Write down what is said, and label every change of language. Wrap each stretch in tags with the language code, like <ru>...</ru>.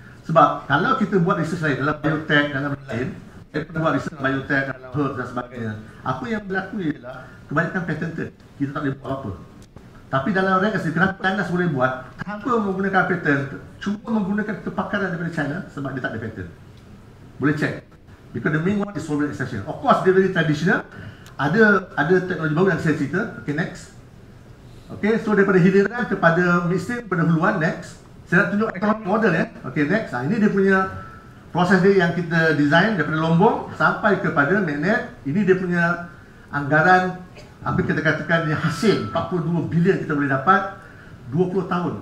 <ms>Sebab kalau kita buat research lain dalam biotech, dalam lain, kita pernah buat research dalam biotech, dalam herb dan sebagainya. Apa yang berlaku ialah kebanyakan patented. Kita tak boleh buat apa. Tapi dalam rare earth, kenapa China boleh buat tanpa menggunakan patent, cuma menggunakan kepakaran daripada China sebab dia tak ada patent. Boleh check.</ms> <en>Because the main one is solvent extraction. Of course, dia very traditional.</en> <ms>Ada teknologi baru yang saya cerita.</ms> <en>Okay, next.</en> <ms>Okay, so daripada hiliran kepada midstream, kepada huluan, next. Saya nak tunjuk economic model ya.</ms> <en>Okay, next.</en> <ms>Ini dia punya proses dia yang kita design daripada lombong sampai kepada magnet. Ini dia punya anggaran, apa kita katakan yang hasil 42 bilion kita boleh dapat 20 tahun.</ms>